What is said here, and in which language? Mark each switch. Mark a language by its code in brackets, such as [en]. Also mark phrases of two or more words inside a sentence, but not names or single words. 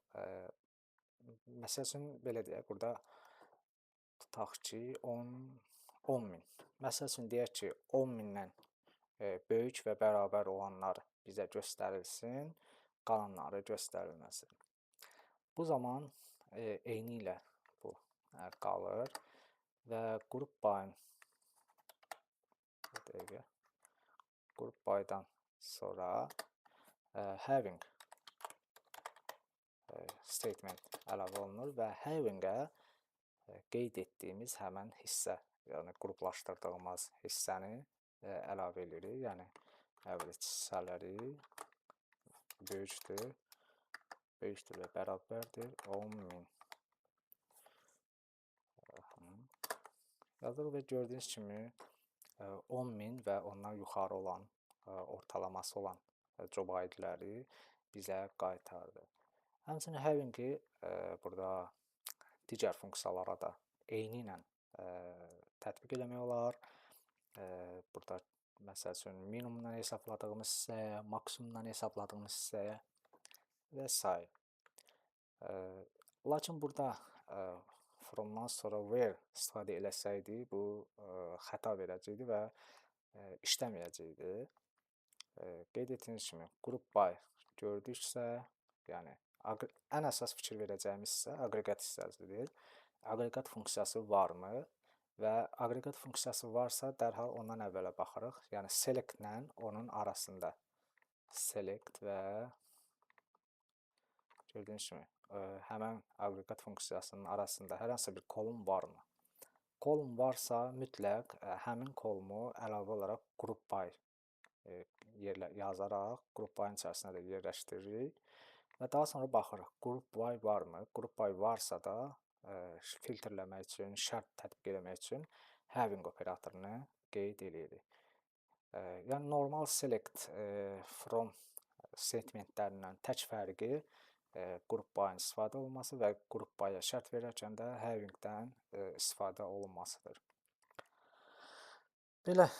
[az] Məsəl üçün, belə deyək, burada tutaq ki, 10.000. Məsəl üçün, deyək ki, 10.000-dən böyük və bərabər olanlar bizə göstərilsin, qalanları göstərilməsin. Bu zaman eyni ilə bu qalır və [en] group by-dan [az] sonra [en] having statement [az] əlavə olunur və having-ə qeyd etdiyimiz həmən hissə, yəni qruplaşdırdığımız hissəni əlavə edirik. Yəni, average hissələri böyükdür və bərabərdir 10.000. Yazırıq və gördüyünüz kimi 10.000 və ondan yuxarı olan, ortalaması olan [en] job ID-ləri [az] bizə qaytardı. Həmçinin having-i burada digər funksiyalara da eyni ilə tətbiq eləmək olar. Burada məsəl üçün minimumdan hesabladığımız hissəyə, maksimumdan hesabladığımız hissəyə və s. Lakin burada from-dan sonra where istifadə eləsəydik, bu xəta verəcəkdi və işləməyəcəkdi. Qeyd etdiyiniz kimi, group by gördüksə, yəni ən əsas fikir verəcəyimiz hissə aqreqat hissəsidir. Aqreqat funksiyası varmı? Və aqreqat funksiyası varsa, dərhal ondan əvvələ baxırıq. Yəni, select-lə onun arasında. Select və gördüyünüz kimi, həmən aqreqat funksiyasının arasında hər hansı bir kolum varmı? Kolum varsa, mütləq həmin kolumu əlavə olaraq [en] group by [az] yazaraq, [en] group by-ın [az] içərisinə də yerləşdiririk və daha sonra baxırıq, [en] group by [az] varmı? [en] Group by [az] varsa da, filtrləmək üçün, şərt tətbiq eləmək üçün having operatorunu qeyd edirik. Yəni, normal [en] select from statementlərindən [az] tək fərqi [en] group by-ın [az] istifadə olunması və [en] group by-a [az] şərt verərkən də having-dən istifadə olunmasıdır. Belə